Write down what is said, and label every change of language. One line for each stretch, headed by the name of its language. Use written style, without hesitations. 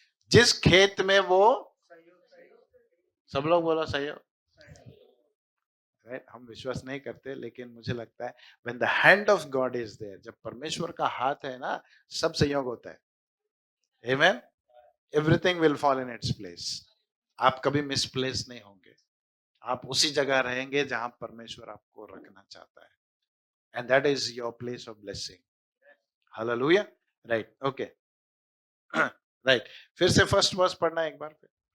Hindi: जिस खेत में वो, सब लोग बोला सहयोग, राइट। हम विश्वास नहीं करते, लेकिन मुझे लगता है
English: when the hand of God is there,
Hindi: जब परमेश्वर का हाथ है ना, सब संयोग होता है।
English: Amen. Everything will fall in its place.
Hindi: आप कभी मिसप्लेस नहीं होंगे, आप उसी जगह रहेंगे जहां परमेश्वर आपको रखना चाहता है,
English: and that is your place of blessing. Hallelujah. Right. Okay. Right.
Hindi: फिर से फर्स्ट वर्स पढ़ना एक बार फिर।